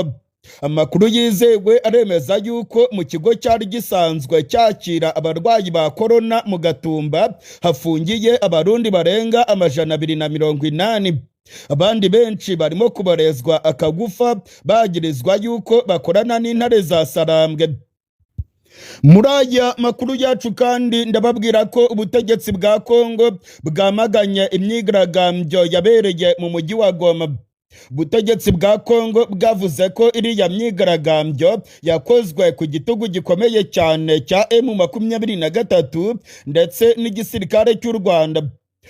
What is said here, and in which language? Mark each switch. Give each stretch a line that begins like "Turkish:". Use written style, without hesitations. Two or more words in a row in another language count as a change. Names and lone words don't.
Kinyarwanda: Amakuru yizewe aremeza yuko mu kigo cyari gisanzwe cyakira abarwayi ba corona mu Gatumba hafungiye abarundi barenga 280. Abandi benshi barimo kubarezwa akagufa bagirizwa yuko bakorana n'intare za Sarambwe. Muri aya makuru yacu kandi ndababwira ko ubutegetsi bwa Kongo bwamaganye imyigaragambyo yabereye mu mujyi wa Goma. Ubutegetsi bwa Kongo bwavuze ko iriya myigaragambyo yakozwe ku gitugu gikomeye cyane cya M23 ndetse n'igisirikare cy'u Rwanda.